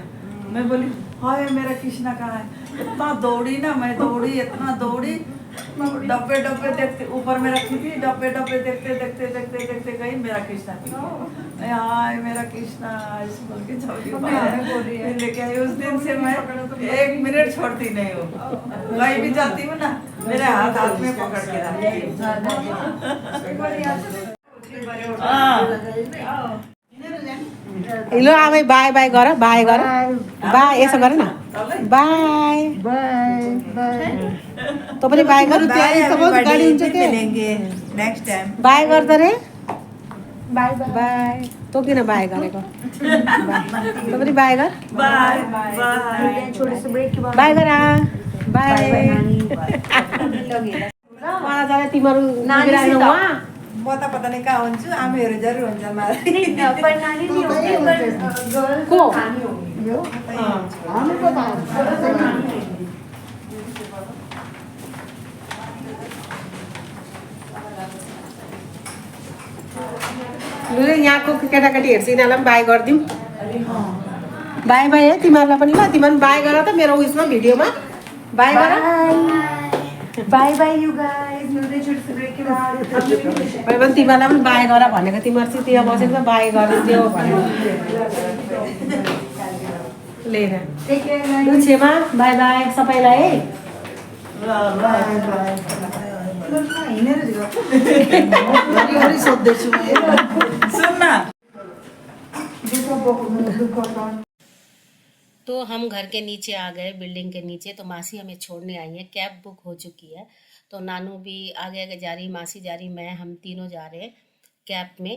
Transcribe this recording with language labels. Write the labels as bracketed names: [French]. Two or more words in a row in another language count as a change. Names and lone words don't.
[Hindi] मैं बोली हाय मेरा कृष्णा कहाँ है। इतना दौड़ी ना, मैं दौड़ी, इतना दौड़ी, डब्बे डब्बे देखते, ऊपर में रखी थी, डब्बे डब्बे देखते देखते देखते देखते गई, मेरा कृष्णा हाय मेरा कृष्णा इस बोल के फिर लेके आई। उस दिन से मैं 1 मिनट छोड़ती नहीं हूँ, कहीं भी जाती हूँ ना, मेरे हाथ हाथ में पकड़ के रखती हूँ। [Nepali] हेलो आमै [English] bye bye [Nepali] गर, बाय गर, बाय यसो गर न, [English] bye bye bye. [Nepali] तँ पनि बाय गर, गाडी हुन्छ के [English] next time [Nepali] बाय गर्दा रे, [English] bye bye. [Nepali] तँ किन बाय गरेको, तँ पनि बाय गर, [English] bye bye [Hindi] छोटे से ब्रेक के बाद [Nepali] बाय गर, बाय। [Hindi] लगेगा [Nepali] मलाई जाने तिमीहरू नानी वहाँ म त [Hindi] पता नहीं [Nepali] कहाँ हुन्छु, आमीहरू जरुर हुन्छ मलाई। [Hindi] पर नानी नहीं होगी पर गर्ल्स को नानी होगी [Nepali] हामी पो त लु यहाँको केटाकेटीहरू यिनीहरूलाई बाई गरिदिउँ [English] bye bye [Nepali] है तिमीहरूलाई पनि ल तिमीहरू बाई गर त मेरो उयसमा भिडियोमा बाई गर [English] bye bye you guys [Nepali] मिल्दै छु [Hindi] ब्रेक के बाद [Nepali] मैले पनि तिमीहरूलाई पनि बाई गर भनेको तिमीहरू चाहिँ त्यहाँ बसेको छ बाई गरिदियो भनेर लिएर [English] take care [Nepali] लु छेमा [English] bye bye [Nepali] सबैलाई है सुन न [Hindi] तो हम घर के नीचे आ गए, बिल्डिंग के नीचे। तो मासी हमें छोड़ने आई है, [English] cab book [Hindi] हो चुकी है। तो नानू भी आगे आगे जा रही, मासी जा रही, मैं, हम तीनों जा रहे हैं कैब में।